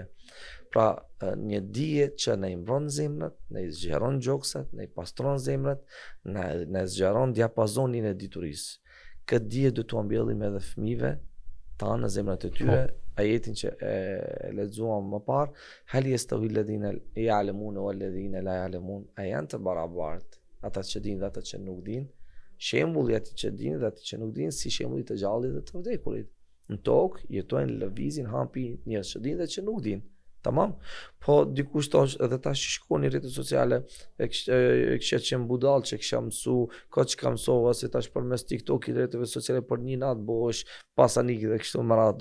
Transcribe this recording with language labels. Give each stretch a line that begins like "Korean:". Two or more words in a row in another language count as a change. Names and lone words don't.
Albanian: Pra, një dije që na i mbron zemrat, na i zgjeron gjoksat, na i pastron zemrat, na zgjeron diapazonin e diturisë. Këtë dije do t'u mbjellim edhe fëmijëve tanë në zemrat e tyre, ajetin që e lexuam më parë,
Arabic: هل يستوي الذين يعلمون والذين لا يعلمون,
Albanian: a janë të barabartë ata që dinë dhe ata që nuk dinë? Shembulli i atij që dinë dhe atij që nuk dinë si shembulli të gjallit dhe të vdekurit. Në tokë jetojnë, lëvizin, hapi njerëz që dinë dhe që nuk dinë. Tamam? Po dikush thosh edhe tash shkon në rrjetet sociale e kisha qenë budall që kisha mësu, ka çka mësova se tash përmes TikTokit dhe rrjeteve sociale për një natë bosh pasanik dhe kështu më radhë.